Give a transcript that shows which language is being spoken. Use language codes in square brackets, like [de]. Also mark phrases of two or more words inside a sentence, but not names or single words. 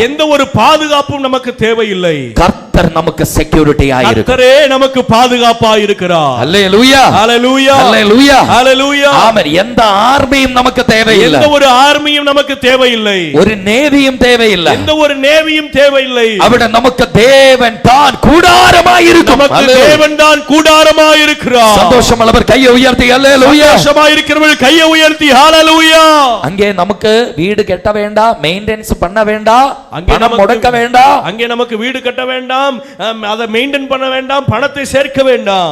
[ta] எந்த ஒரு பாதுகாப்பும் நமக்கு தேவையில்லை. கர்த்தர் நமக்கு செக்யூரிட்டி ஆயிருக்கிறார். கர்த்தரே நமக்கு பாதுகாப்பாய் இருக்கிறார். ஹல்லேலூயா. ஹல்லேலூயா. ஹல்லேலூயா. ஹல்லேலூயா. ஆமென். எந்த ஆர்மியும் நமக்கு தேவையில்லை. எந்த ஒரு ஆர்மியும் நமக்கு தேவையில்லை. ஒரு நேவியும் தேவையில்லை. எந்த ஒரு நேவியும் தேவையில்லை. [ml] അവിടെ നമുക്ക് ദേവൻ താൻ കൂടാരമായിരിക്കും. [ta] நமக்கு தேவன் தான் கூடாரமாய் இருக்கிறார். சந்தோஷமுள்ளவர் கையை உயர்த்தி ஹல்லேலூயா. சந்தோஷமாய் இருக்கிறவர்கள் கையை உயர்த்தி ஹல்லேலூயா. அங்கே நமக்கு வீடு கட்ட வேண்டாம், மெயின்டெனன்ஸ் பண்ண வேண்டாம், பணம் முடக்க வேண்டாம். அங்கே நமக்கு வீடு கட்ட வேண்டாம், அதை மெயின்டெய்ன் பண்ண வேண்டாம், பணத்தை சேர்க்க வேண்டாம்.